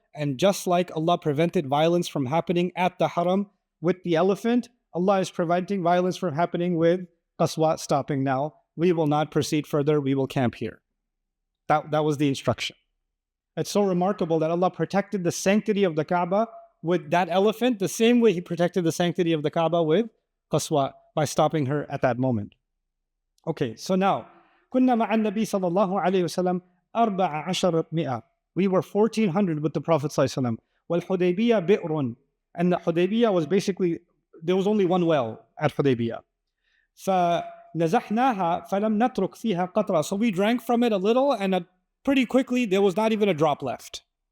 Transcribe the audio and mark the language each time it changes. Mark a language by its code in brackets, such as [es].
[en] And just like Allah prevented violence from happening at the haram with the elephant, Allah is preventing violence from happening with Qaswa stopping now. We will not proceed further. We will camp here. That was the instruction. It's so remarkable that Allah protected the sanctity of the Kaaba with that elephant the same way He protected the sanctity of the Kaaba with Qaswa by stopping her at that moment. Okay, so now, [ar] كنا مع النبي صلى الله عليه وسلم 1400. [en] We were 1400 with the Prophet ﷺ. [ar] وَالْحُدَيْبِيَّةِ بِئْرٌ. [en] And the Hudaybiyah was basically, there was only one well at Hudaybiyah. [ar] فَنَزَحْنَاهَا فَلَمْ نَتْرُكْ فِيهَا قَطْرًا. [en] So we drank from it a little, and pretty quickly there was not even a drop left.